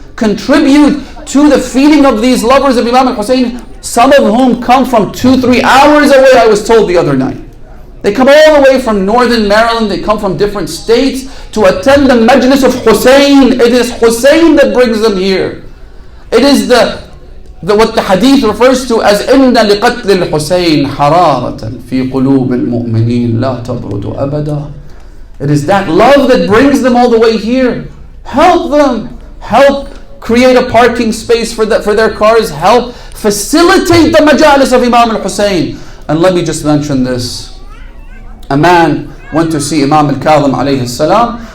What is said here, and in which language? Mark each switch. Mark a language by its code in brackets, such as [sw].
[en] Contribute to the feeding of these lovers of Imam al-Hussein, some of whom come from 2-3 hours away, I was told the other night. They come all the way from northern Maryland, they come from different states to attend the majlis of Hussein. It is Hussein that brings them here. It is what the hadith refers to as [ar] إِنَّ لِقَتْلِ الْحُسَيْنِ حَرَارَةً فِي قُلُوبِ الْمُؤْمِنِينَ لَا تَبْرُدُ أَبَدًا. [en] It is that love that brings them all the way here. Help them. Help create a parking space for their cars. Help facilitate the majalis of Imam al-Hussein. And let me just mention this. A man went to see Imam al-Kadhim alayhi salam.